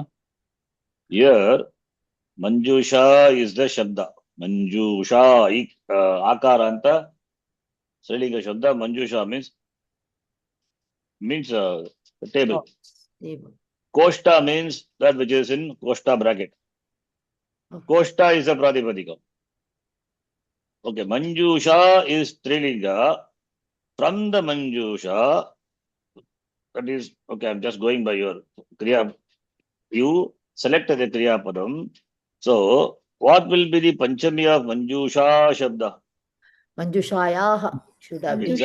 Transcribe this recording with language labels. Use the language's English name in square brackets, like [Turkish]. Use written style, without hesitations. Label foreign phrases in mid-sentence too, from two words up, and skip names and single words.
[English] Here, Manjusha is the Shabda. [Sanskrit] मञ्जूषा, अकारान्त, स्रीलिङ्ग शब्द. [English] Manjusha means the table. Table. Koshta means that which is in Koshta bracket. Okay. Koshta is a Pradipadika. Okay, Manjusha is Trilinga. From the Manjusha, that is, okay, I'm just going by your Kriya. You select the [Sanskrit] क्रिया पदम्. [English] So, what will be the Panchami of Manjusha Shabda? Manjushayaha should have been.